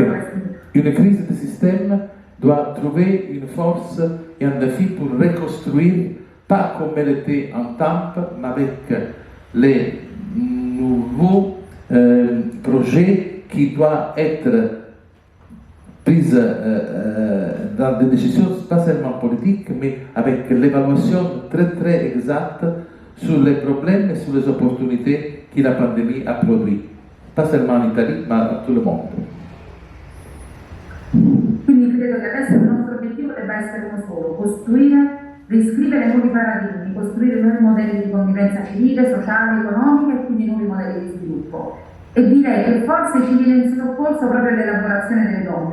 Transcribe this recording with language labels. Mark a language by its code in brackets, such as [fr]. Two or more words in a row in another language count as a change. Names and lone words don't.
[fr] Une crise de système doit trouver une force et un défi pour reconstruire, pas comme elle était en temps, mais avec les nouveaux projets qui doivent être pris dans des décisions pas seulement politiques, mais avec l'évaluation très très exacte sur les problèmes et sur les opportunités que la pandémie a produit, pas seulement en Italie, [it] ma a tutto il mondo. Quindi credo che adesso il nostro obiettivo debba essere uno solo: costruire, riscrivere nuovi paradigmi, costruire nuovi modelli di convivenza civile, sociale, economica e quindi nuovi modelli di sviluppo. E direi che forse ci viene in soccorso proprio l'elaborazione delle donne.